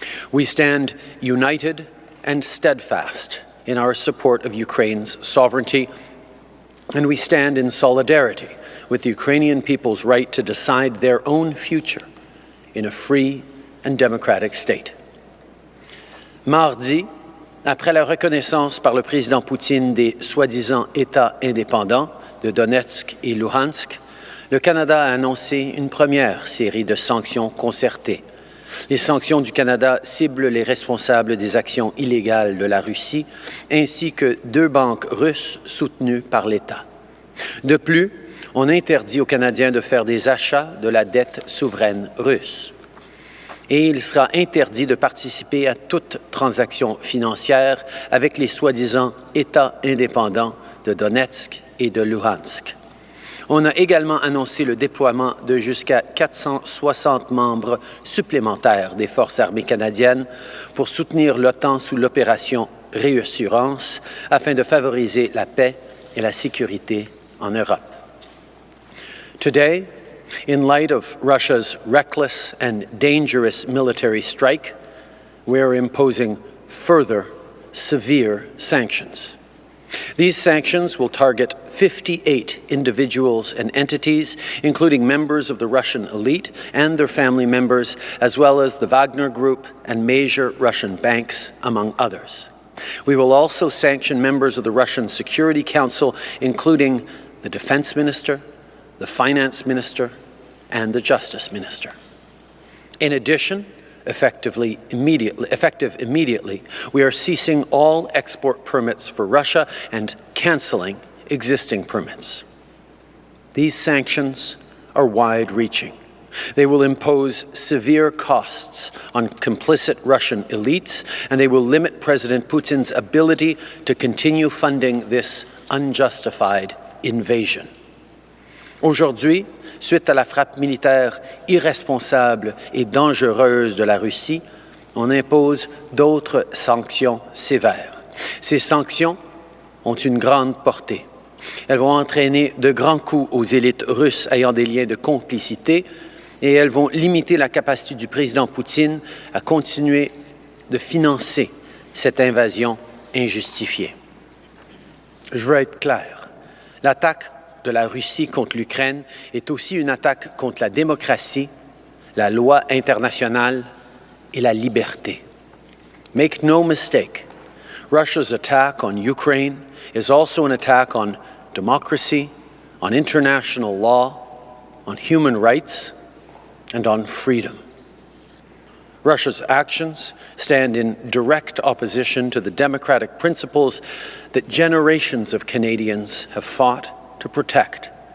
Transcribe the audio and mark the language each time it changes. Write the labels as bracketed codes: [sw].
[en] We stand united and steadfast in our support of Ukraine's sovereignty, and we stand in solidarity with the Ukrainian people's right to decide their own future in a free and democratic state. [fr] Mardi, après la reconnaissance par le président Poutine des soi-disant États indépendants de Donetsk et Luhansk, le Canada a annoncé une première série de sanctions concertées. Les sanctions du Canada ciblent les responsables des actions illégales de la Russie, ainsi que 2 banques russes soutenues par l'État. De plus, on interdit aux Canadiens de faire des achats de la dette souveraine russe. Et il sera interdit de participer à toute transaction financière avec les soi-disant États indépendants de Donetsk et de Luhansk. On a également annoncé le déploiement de jusqu'à 460 membres supplémentaires des forces armées canadiennes pour soutenir l'OTAN sous l'opération Réassurance afin de favoriser la paix et la sécurité en Europe. [en] Today, in light of Russia's reckless and dangerous military strike, we are imposing further severe sanctions. These sanctions will target 58 individuals and entities, including members of the Russian elite and their family members, as well as the Wagner Group and major Russian banks, among others. We will also sanction members of the Russian Security Council, including the Defense Minister, the Finance Minister, and the Justice Minister. In addition, effective immediately, we are ceasing all export permits for Russia and cancelling existing permits. These sanctions are wide-reaching. They will impose severe costs on complicit Russian elites, and they will limit President Putin's ability to continue funding this unjustified invasion. [fr] Aujourd'hui, suite à la frappe militaire irresponsable et dangereuse de la Russie, on impose d'autres sanctions sévères. Ces sanctions ont une grande portée. Elles vont entraîner de grands coups aux élites russes ayant des liens de complicité et elles vont limiter la capacité du président Poutine à continuer de financer cette invasion injustifiée. Je veux être clair, l'attaque de la Russie contre l'Ukraine est aussi une attaque contre la démocratie, la loi internationale et la liberté. [en] Make no mistake, Russia's attack on Ukraine is also an attack on democracy, on international law, on human rights, and on freedom. Russia's actions stand in direct opposition to the democratic principles that generations of Canadians have fought to protect,